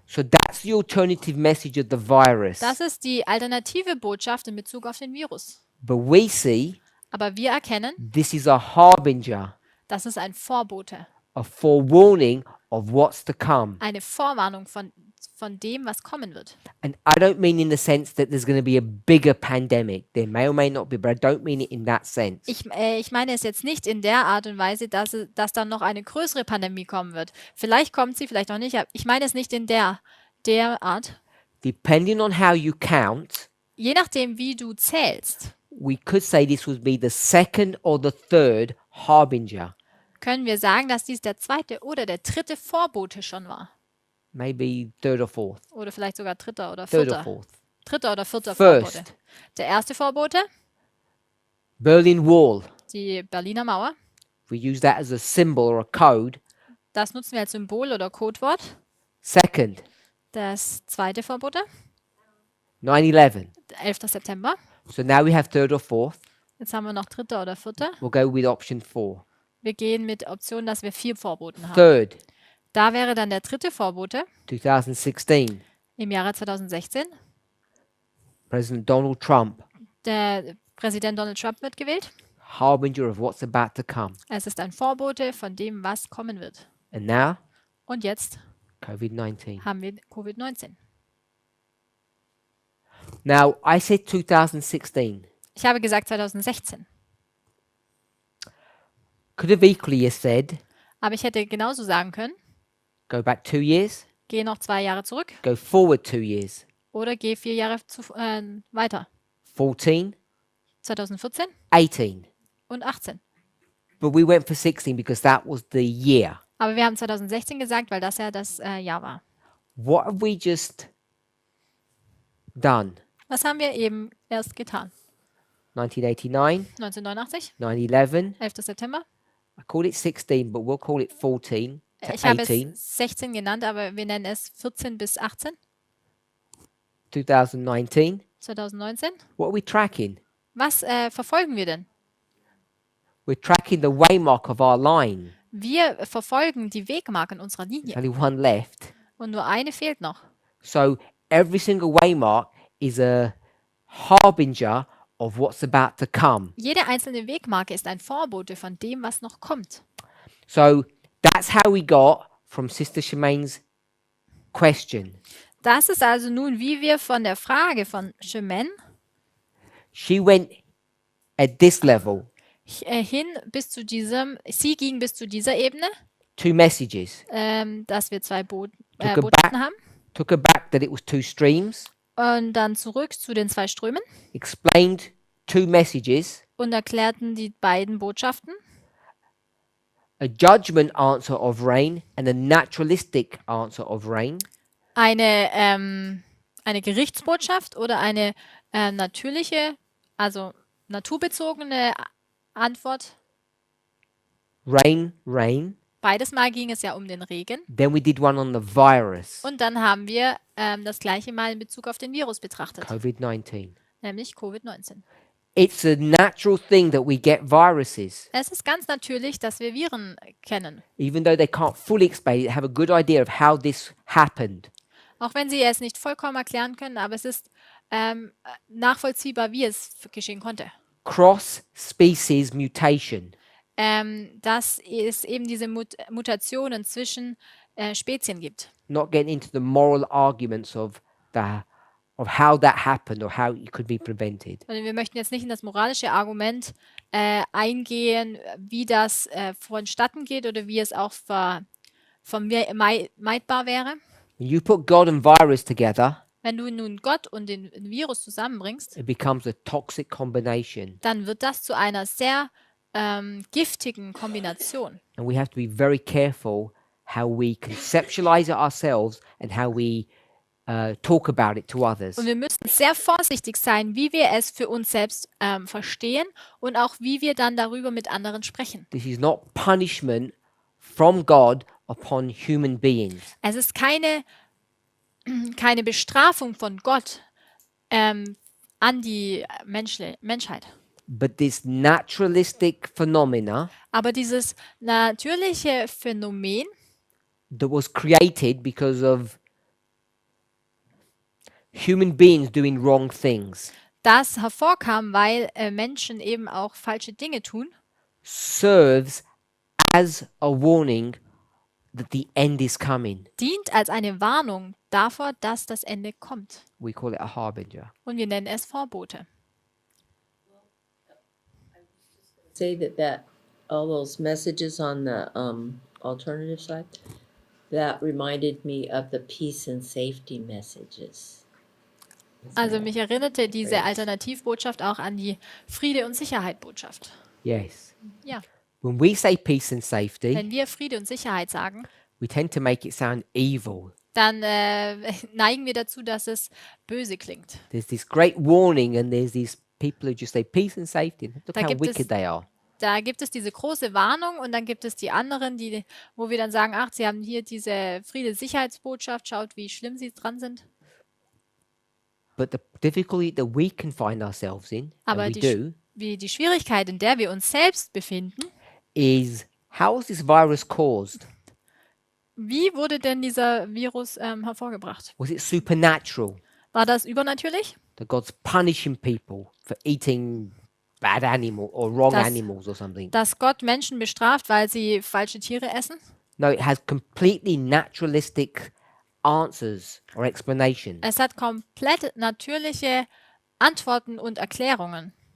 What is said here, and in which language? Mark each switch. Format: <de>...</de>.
<en>So that's the alternative message of the virus.</en> <de>Das ist die alternative Botschaft in Bezug auf den Virus.</de> <en>But we see</en> <de>Aber wir erkennen,</de> <en>this is a harbinger,</en> <de>das ist ein Vorbote,</de> <en>a forewarning of what's to come.</en> <de>eine Vorwarnung von dem, was kommen wird.</de> <en>And I don't mean in the sense that there's going to be a bigger pandemic. There may or may not be, but I don't mean it in that sense.</en> <de>Ich meine es jetzt nicht in der Art und Weise, dass dann noch eine größere Pandemie kommen wird. Vielleicht kommt sie, vielleicht auch nicht. Aber ich meine es nicht in der Art.</de> <en>Depending on how you count,</en> <de>Je nachdem, wie du zählst,</de> <en>we could say this would be the second or the third harbinger.</en> <de>können wir sagen, dass dies der zweite oder der dritte Vorbote schon war.</de> <en>Maybe third or fourth.</en> <de>Oder vielleicht sogar dritter oder</de> <en>Third or</en> <de>vierter.</de> <en>fourth.</en> <de>Dritter oder vierter</de> <en>First.</en> <de>Vorbote. Der erste Vorbote,</de> <en>Berlin Wall.</en> <de>die Berliner Mauer.</de> <en>We use that as a symbol or a code.</en> <de>Das nutzen wir als Symbol oder Codewort.</de> <en>Second,</en> <de>Das zweite Vorbote,</de> <en>9/11.</en> <de>11. September.</de> <en>So now we have third or fourth.</en> <de>Jetzt haben wir noch dritter oder vierter.</de> <en>We'll go with option 4.</en> <de>Wir gehen mit Option, dass wir 4 Vorboten haben.</de> <en>Third,</en> <de>Da wäre dann der dritte Vorbote</de> <en>2016.</en> <de>im Jahre 2016.</de> <en>President Donald Trump,</en> <de>Der Präsident Donald Trump wird gewählt.</de> <en>harbinger of what's about to come.</en> <de>Es ist ein Vorbote von dem, was kommen wird.</de> <en>And now,</en> <de>Und jetzt</de> <en>COVID-19.</en> <de>haben wir Covid-19.</de> <en>Now, I said 2016.</en> <de>Ich habe gesagt 2016.</de> <en>Could have equally said,</en> <de>Aber ich hätte genauso sagen können,</de> <en>go back 2 years,</en> <de>geh noch 2 Jahre zurück</de> <en>go forward 2 years.</en> <de>oder geh 4 Jahre weiter.</de> <en>14,</en> <de>2014</de> <en>18.</en> <de>und 18.</de> <en>But we went for 16 because that was the year.</en> <de>Aber wir haben 2016 gesagt, weil das ja das Jahr war.</de> <en>What have we just done?</en> <de>Was haben wir eben erst getan?</de> <en>1989,</en> <de>1989,</de> <en>9/11.</en> <de>11. September.</de> <en>I call it 16, but we'll call it 14 to</en> <de>Ich habe</de> <en>18.</en> <de>es 16 genannt, aber wir nennen es 14 bis 18.</de> <en>2019.</en> <de>2019.</de> <en>What are we tracking?</en> <de>Was verfolgen wir denn?</de> <en>We're tracking the waymark of our line.</en> <de>Wir verfolgen die Wegmarken unserer</de> <en>There's</en> <de>Linie.</de> <en>only one left.</en> <de>Und nur eine fehlt noch.</de> <en>So every single waymark is a harbinger of what's about to come.</en> <de>Jede einzelne Wegmarke ist ein Vorbote von dem, was noch kommt.</de> <en>So that's how we got from Sister Shemaine's question.</en> <de>Das ist also nun, wie wir von der Frage von Chemin</de> <en>She went at this level,</en> <de>hin bis zu sie ging bis zu dieser Ebene,</de> <en>2 messages.</en> <de>dass wir 2</de> <en>Took her back,</en> <de>Botschaften haben.</de> <en>took her back that it was 2 streams,</en> <de>Und dann zurück zu den 2 Strömen</de> <en>explained 2 messages,</en> <de>und erklärten die beiden Botschaften.</de> <en>a judgment answer of rain and a naturalistic answer of rain.</en> <de>Eine Gerichtsbotschaft oder eine natürliche, also naturbezogene Antwort.</de> <en>Rain, rain.</en> <de>Beides Mal ging es ja um den Regen.</de> <en>Then we did one on the virus,</en> <de>Und dann haben wir das gleiche Mal in Bezug auf den Virus betrachtet,</de> <en>COVID-19.</en> <de>nämlich Covid-19.</de> <en>It's a natural thing that we get viruses,</en> <de>Es ist ganz natürlich, dass wir Viren kennen.</de> <en>even though they can't fully explain it, have a good idea of how this happened.</en> <de>Auch wenn sie es nicht vollkommen erklären können, aber es ist nachvollziehbar, wie es geschehen konnte.</de> <en>Cross-species mutation.</en> <de>Dass es eben diese Mutationen zwischen Spezien gibt.</de> <en>Not getting into the moral arguments of how that happened or how it could be prevented.</en> <de>Also wir möchten jetzt nicht in das moralische Argument eingehen, wie das vonstatten geht oder wie es auch vermeidbar wäre.</de> <en>When you put God and virus together,</en> <de>Wenn du nun Gott und den Virus zusammenbringst,</de> <en>it becomes a toxic combination.</en> <de>dann wird das zu einer sehr giftigen Kombination.</de> <en>And we have to be very careful how we conceptualize it ourselves and how we talk about it to others.</en> <de>Und wir müssen sehr vorsichtig sein, wie wir es für uns selbst verstehen und auch wie wir dann darüber mit anderen sprechen.</de> <en>This is not punishment from God upon human beings.</en> <de>Es ist keine Bestrafung von Gott an die Menschheit.</de> <en>But this naturalistic phenomena</en> <de>Aber dieses natürliche Phänomen,</de> <en>that was created because of human beings doing wrong things</en> <de>das hervorkam, weil Menschen eben auch falsche Dinge tun,</de> <en>serves as a warning that the end is coming.</en> <de>dient als eine Warnung davor, dass das Ende kommt.</de> <en>We call it a harbinger.</en> <de>Und wir nennen es Vorbote.</de> <en>Say that all those messages on the alternative side, that reminded me of the peace and safety messages.</en> <de>Also mich erinnerte diese Alternativbotschaft auch an die Friede- und Sicherheit-Botschaft.</de> <en>Yes.</en> <de>Ja,</de> <en>When we say peace and safety,</en> <de>wenn wir Friede und Sicherheit sagen,</de> <en>we tend to make it sound evil.</en> <de>dann neigen wir dazu, dass es böse klingt.</de> <en>There's this great warning, and there's these people who just say peace and safety. Look</en> <de>Da</de> <en>how</en> <de>gibt es-</de> <en>wicked they are.</en> <de>Da gibt es diese große Warnung und dann gibt es die anderen, wo wir dann sagen, ach, sie haben hier diese Friede-Sicherheitsbotschaft, schaut, wie schlimm sie dran sind.</de> <en>But the difficulty that we can find ourselves in,</en> <de>Aber</de> <en>and we do,</en> <de>die Schwierigkeit, in der wir uns selbst befinden,</de> <en>is how is this virus caused?</en> <de>wie wurde denn dieser Virus hervorgebracht?</de> <en>Was it supernatural?</en> <de>War das übernatürlich?</de> <en>That God's punishing people for eating bad animal or wrong</en> <de>Das-</de> <en>animals or something?</en> <de>Dass Gott Menschen bestraft, weil sie falsche Tiere essen?</de> <en>No, it has completely naturalistic answers or explanations.</en> <de>Es hat komplett natürliche Antworten und Erklärungen.</de>